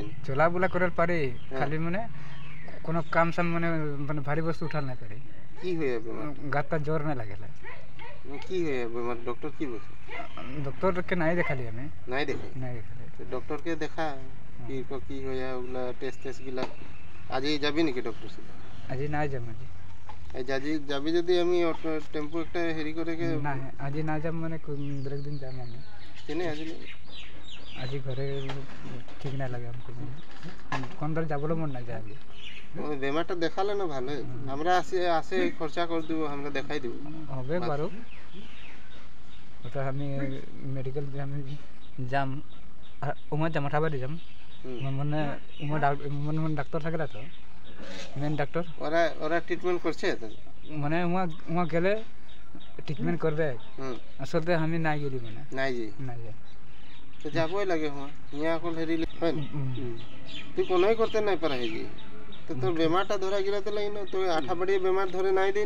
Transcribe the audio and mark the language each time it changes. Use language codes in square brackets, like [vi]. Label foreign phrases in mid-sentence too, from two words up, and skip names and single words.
[rkt] চলাবুলা করার পারে, খালি মানে কোনো কাম সাম মানে মানে ভারী বস্তু উঠাল না পারে। কি হয়ে বেমার? গাতটা জোর না লাগে। কি হয়ে বেমার? ডক্টর কি বলছে? ডক্টরকে নাই দেখালি আমি, নাই দেখাই? নাই দেখালি। ডক্টরকে দেখা কি হয়ে ওগুলা টেস্ট গিলা আজি যাবি নাকি ডক্টর সাথে? আজি নাই যাম। আজি যাবি যদি আমি টেম্পো একটা হেরি করে না, আজি না যাম মানে বেলেগ দিন যাম আমি। কেনে আজি ঘরে ঠিক না লাগে আমাকে, কোন ধরে যাবলে মন না যায়। বেমারটা দেখালে না ভালো, আমরা আসে খরচা করে দেবো, আমরা দেখাই দেবো। হবে পারো, ওটা আমি মেডিকেল আমি যাম, উমার যাম, আঠাবাড়ি যাম। মানে উমার ডাক্তার থাকে না তো, মেন ডাক্তার ওরা ট্রিটমেন্ট করছে, মানে উমা গেলে ট্রিটমেন্ট করবে। আসলে আমি নাই গেলি, মানে নাই যাই তো যাবই লাগে। ইয়া অকল হেরি তুই কোনোই করতে নাই পারা হেজি, তো তোর বেমারটা ধরা গেলে তো লাগি না, তো আঠাবাড়ি বেমার ধরে নাই দিন